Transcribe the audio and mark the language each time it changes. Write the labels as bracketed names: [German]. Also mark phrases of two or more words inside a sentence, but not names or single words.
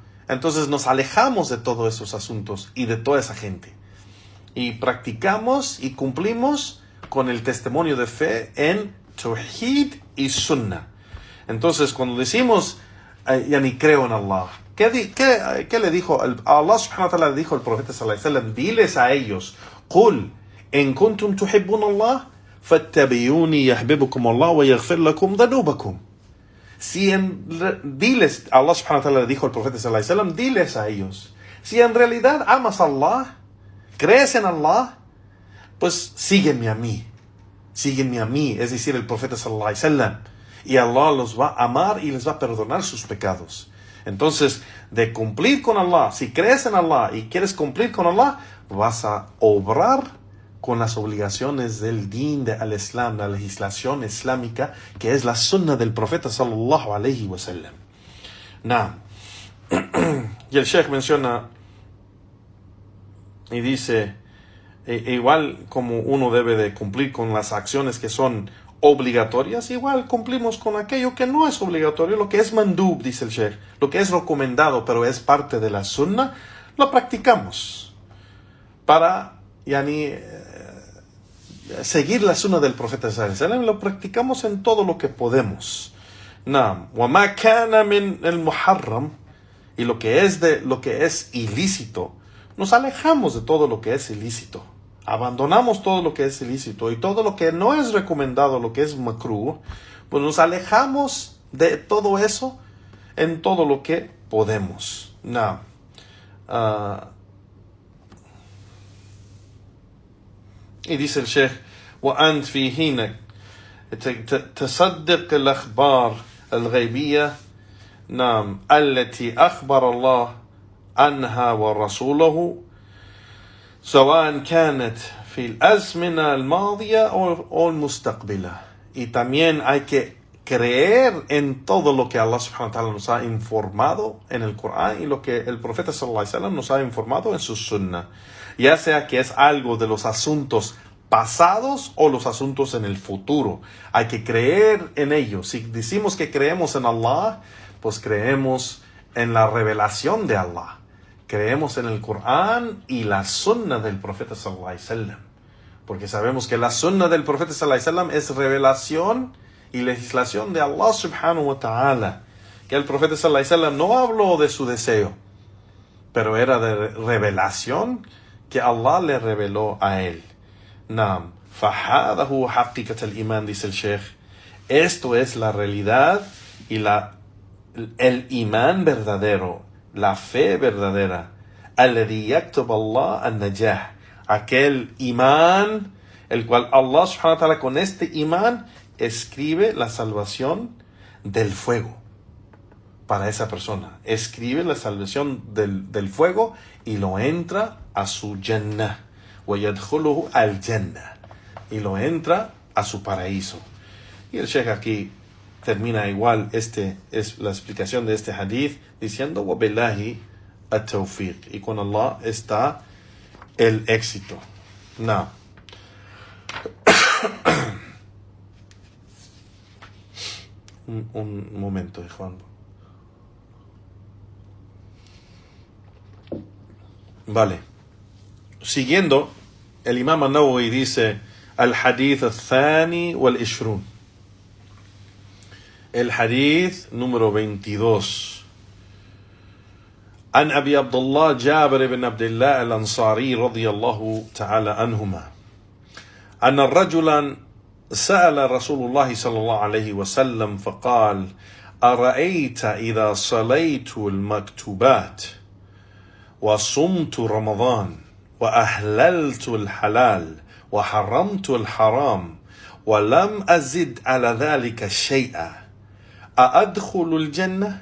[Spanish] Entonces nos alejamos de todos esos asuntos y de toda esa gente. Y practicamos y cumplimos con el testimonio de fe en tawhid y sunnah. Entonces cuando decimos, ya ni creo en Allah, ¿qué le dijo? Allah [Arabic] سبحانه وتعالى [Spanish] le dijo al profeta [Arabic] صلى الله عليه وسلم, [Spanish] diles a ellos, [Arabic] قُلْ إِن كُنْتُمْ تُحِبُّونَ اللَّهَ فَاتَّبِعُونِي يَحْبِبُكُمُ اللَّهُ وَيَغْفِرْ لَكُمْ ذُنُوبَكُمْ. [Spanish] Diles, Allah [Arabic] سبحانه وتعالى [Spanish] le dijo al profeta [Arabic] صلى الله عليه وسلم, [Spanish] diles a ellos, si en realidad amas a Allah, crees en Allah, pues sígueme a mí, es decir, el profeta [Arabic] صلى الله عليه وسلم, [Spanish] y Allah los va a amar y les va a perdonar sus pecados. Entonces, de cumplir con Allah, si crees en Allah y quieres cumplir con Allah, vas a obrar con las obligaciones del [Arabic] دين الإسلام, [Spanish] la legislación islámica, que es la sunnah del profeta [Arabic] صلى الله عليه وسلم. [Spanish] Y el Sheikh menciona y dice, igual como uno debe de cumplir con las acciones que son obligatorias, igual cumplimos con aquello que no es obligatorio, lo que es mandub, dice el Sheikh, lo que es recomendado, pero es parte de la sunnah, lo practicamos para seguir la sunnah del profeta [Arabic] صلى الله عليه وسلم. [Spanish] Lo practicamos en todo lo que podemos. [Arabic] وَمَا كَانَ مِنْ الْمُحَرَّمِ, [Spanish] y lo que es ilícito, nos alejamos de todo lo que es ilícito. Abandonamos todo lo que es ilícito y todo lo que no es recomendado, lo que es makruh, pues nos alejamos de todo eso en todo lo que podemos. Y dice el Sheikh, [Arabic] وأنت في حين تصدق الأخبار الغيبية التي أخبر الله عنها ورسوله سواء كانت في الأزمنة الماضية أو المستقبلة. [Spanish] Y también hay que creer en todo lo que Allah [Arabic] سبحانه وتعالى [Spanish] nos ha informado en el Corán y lo que el profeta [Arabic] صلى الله عليه وسلم [Spanish] nos ha informado en su sunnah, ya sea que es algo de los asuntos pasados o los asuntos en el futuro. Hay que creer en ello. Si decimos que creemos en Allah, pues creemos en la revelación de Allah, creemos en el Corán y la sunnah del profeta [Arabic] صلى الله عليه وسلم, [Spanish] porque sabemos que la sunnah del profeta [Arabic] صلى الله عليه وسلم [Spanish] es revelación y legislación de Allah [Arabic] سبحانه وتعالى, [Spanish] que el profeta [Arabic] صلى الله عليه وسلم [Spanish] no habló de su deseo, pero era de revelación que Allah le reveló a él. [Arabic] فَهَذَا هُوَ حَقِّقَةَ الْإِيمَانِ, [Spanish] dice el Sheikh. Esto es la realidad y el imán verdadero, la fe verdadera. [Arabic] الَّذِي يَكْتُبَ اللَّهُ النَّجَاحِ, [Spanish] aquel imán, el cual Allah [Arabic] سبحانه وتعالى [Spanish] con este imán escribe la salvación del fuego para esa persona. Escribe la salvación del fuego y lo entra a su Jannah. [Arabic] وَيَدْخُلُهُ الْجَنَّةِ, [Spanish] y lo entra a su paraíso. Y el Sheikh aquí termina igual, es la explicación de este hadith, diciendo [Arabic] وَبِاللَّهِ التَّوْفِيقِ, [Spanish] y con Allah está el éxito. Un momento, Juan. Vale. Siguiendo, el Imam An-Nawawi dice, [Arabic] الحديث الثاني والعشرون. [Spanish] El Hadith número 22. [Arabic] عن أبي عبد الله جابر بن عبد الله الأنصاري رضي الله تعالى عنهما أن رجلا سأل رسول الله صلى الله عليه وسلم فقال أرأيت إذا صليت المكتوبات وصمت رمضان وأحللت الحلال وحرمت الحرام ولم أزد على ذلك شيئا أأدخل الجنة؟